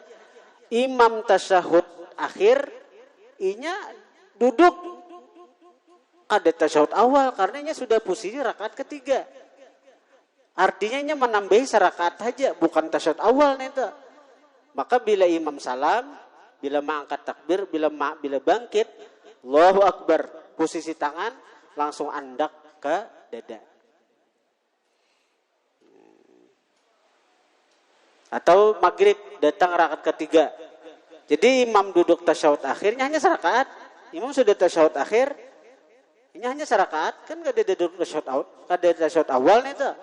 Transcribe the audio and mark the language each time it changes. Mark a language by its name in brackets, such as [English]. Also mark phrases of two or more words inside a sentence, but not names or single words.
[Banjar] Imam tasyahud akhir, inya duduk ada tasyahud awal karena inya sudah posisi rakaat ketiga. Artinya inya menambahi sarakaat saja, bukan tasyahud awal nih tuh. [Indonesian] Maka bila imam salam, bila mengangkat takbir, bila bangkit, [Arabic] الله أكبر, [Banjar] posisi tangan langsung andak ke dada. [Indonesian] Atau maghrib datang rakaat ketiga. Jadi imam duduk tasyahud akhirnya hanya serakaat. Imam sudah tasyahud akhir, ini hanya serakaat, kan gak ada duduk tasyahud awal nih tuh.